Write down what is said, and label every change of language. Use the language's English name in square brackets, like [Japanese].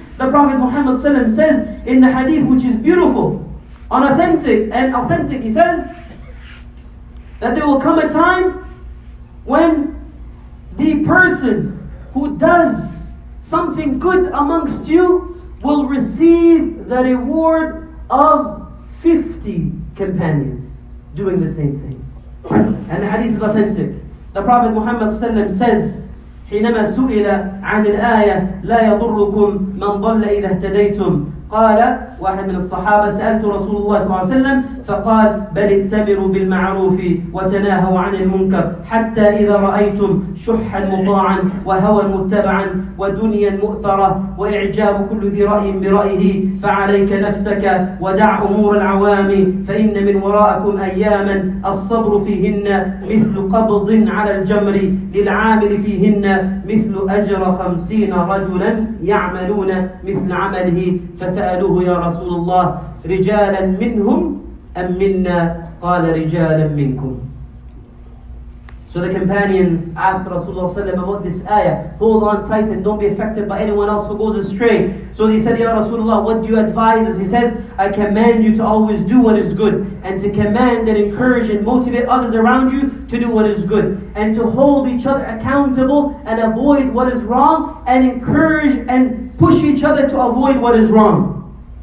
[English] The Prophet Muhammad ﷺ says in the hadith, which is beautiful, authentic, he says that there will come a time when the person who does something good amongst you will receive the reward of 50 companions doing the same thing. And the hadith is authentic. The Prophet Muhammad says, [Arabic] حينما سئل عن الآية لا يضركم من ضل إذا اهتديتم قال واحد من الصحابة سألت رسول الله صلى الله عليه وسلم فقال بل ائتمروا بالمعروف وتناهوا عن المنكر حتى إذا رأيتم شحا مطاعا وهوى متبعا ودنيا مؤثرة وإعجاب كل ذي رأي برأيه فعليك نفسك ودع أمور العوام فإن من وراءكم أياما الصبر فيهن مثل قبض على الجمر للعامل فيهن مثل أجر 50 رجلا يعملون مثل عمله فسألوه يا رسول الله رجالا منهم أم منا قال رجالا منكم. [English] So the companions asked Rasulullah about this ayah. Hold on tight and don't be affected by anyone else who goes astray. So they said, Ya Rasulullah, what do you advise us? He says, I command you to always do what is good, and to command and encourage and motivate others around you to do what is good, and to hold each other accountable and avoid what is wrong, and encourage and push each other to avoid what is wrong.